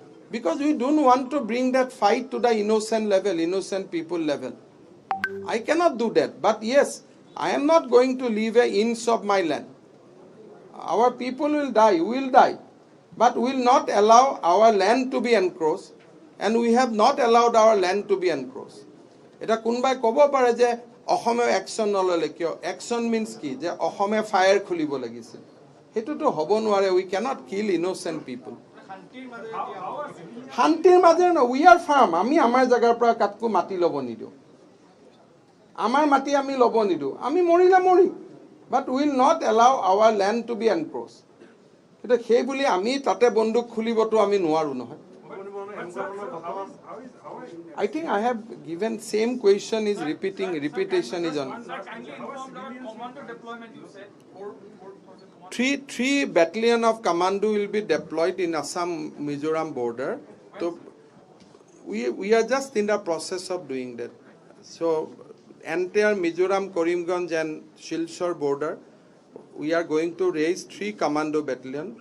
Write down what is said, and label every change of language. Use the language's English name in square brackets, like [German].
[English] Because we don't want to bring that fight to the innocent level, innocent people level. I cannot do that. But yes, I am not going to leave an inch of my land. Our people will die, we will die. But we will not allow our land to be encroached. And we have not allowed our land to be encroached. [Assamese] এটা কোনবাই ক'ব পাৰে যে অসমে action নললে কিয় action means কি যে অসমে ফায়াৰ খুলিব লাগিছিল হেতুটো হ'ব নোৱাৰে [English] we can't kill innocent people [Assamese] শান্তিৰ মাজে [English] no we are firm [Assamese] আমি আমাৰ জায়গাৰ পৰা কাটকো মাটি ল'ব নিদিও আমাৰ মাটি আমি ল'ব নিদিও আমি মৰিলে মৰিম [English] but will not allow our land to be encroach [Assamese] কিন্তু সেই বুলি আমি তাতে বন্দুক খুলিবতো আমি নোৱাৰো নহয় [English] I think I have given same question is repetition is on. Kindly inform our commando deployment, you said 4,000 commando. Three battalion of commando will be deployed in Assam Mizoram border. So we are just in the process of doing that. So entire Mizoram, Karimganj and Silchar border, we are going to raise 3 commando battalion.